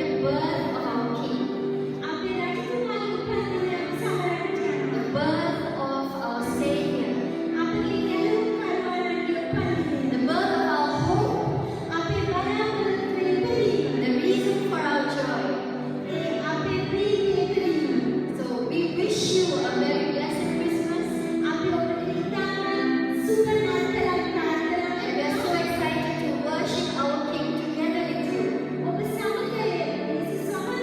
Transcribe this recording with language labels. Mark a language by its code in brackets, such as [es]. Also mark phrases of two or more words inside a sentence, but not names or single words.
[en] birth of our King, [si] අපේ රජතුමාගේ උපන්දිනය අපි සමරන්නට [en] the [si] යනවා. [en] birth of our Savior, [si] අපගේ ගැලවුම් කරවන්නගේ උපන්දිනය. [en] the birth of our hope, [si] අපේ බලාපොරොත්තුවේ ඉපදීම. [en] the reason for our joy. [si] ඒ අපේ ප්‍රීතියේ ඉපදීම. [en] So we wish you a very blessed Christmas, [si] අපි ඔබට ඉතාම සුබ නත්තලක් ප්‍රාර්ථනා [en] and we are so excited to worship our King together with you. [si] ඔබ සමග යේසුස්